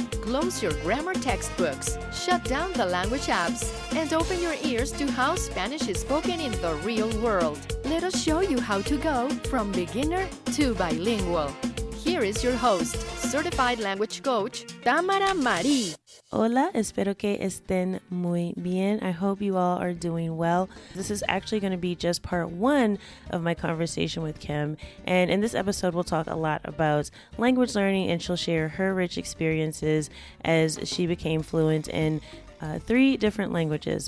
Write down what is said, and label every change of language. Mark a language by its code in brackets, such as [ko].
[en] Close your grammar textbooks, shut down the language apps, and open your ears to how Spanish is spoken in the real world. Let us show you how to go from beginner to bilingual. Here is your host, certified language coach, Tamara Marie. [es] Hola, espero que estén muy bien. [en] I hope you all are doing well. This is actually going to be just part one of my conversation with Kim. And in this episode, we'll talk a lot about language learning, and she'll share her rich experiences as she became fluent in 3 different languages.